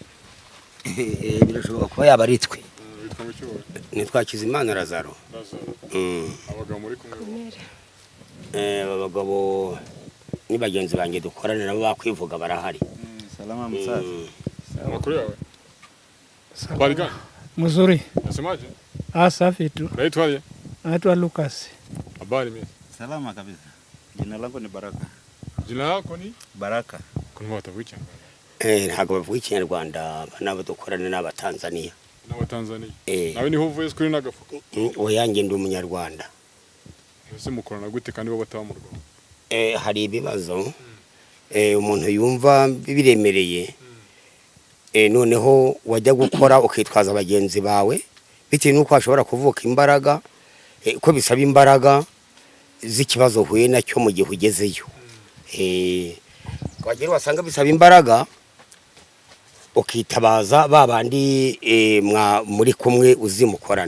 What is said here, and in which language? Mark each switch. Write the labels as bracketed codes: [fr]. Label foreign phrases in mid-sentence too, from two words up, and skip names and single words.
[rw] birashoboka kuba yaba ari twe bitwa mu cyuho nitwa Kizimana Lazaro abagabo muri kumwe abagabo ni bagenzi banjye dukorana nabo bakwivuga barahari [sw] Salama msaza. [rw] amakuru yawe Barika [sw] Mzuri. nasemaje Safi tu. naitwaje Naitwa Lucas. habari mimi Salama kabisa. Jina langu ni Baraka. jina lako ni Baraka. kuna watavuga [rw] ntabwo bavuga ikinyarwanda nabo dukorana n'abatanzania n'abatanzania nawe niho uvuye kuri nagafuka oyange ndi umunyarwanda ese mukorana gute kandi bo bataba mu Rwanda hari ibibazo umuntu yumva biremereye noneho wajya gukora ukitwaza abagenzi bawe bitewe n'uko hashobora kuvuka imbaraga ko bisaba imbaraga z'ikibazo huye nacyo mu gihe ugezeyo wagera wasanga bisaba imbaraga ukitabaza babandi muri kumwe uzimukorana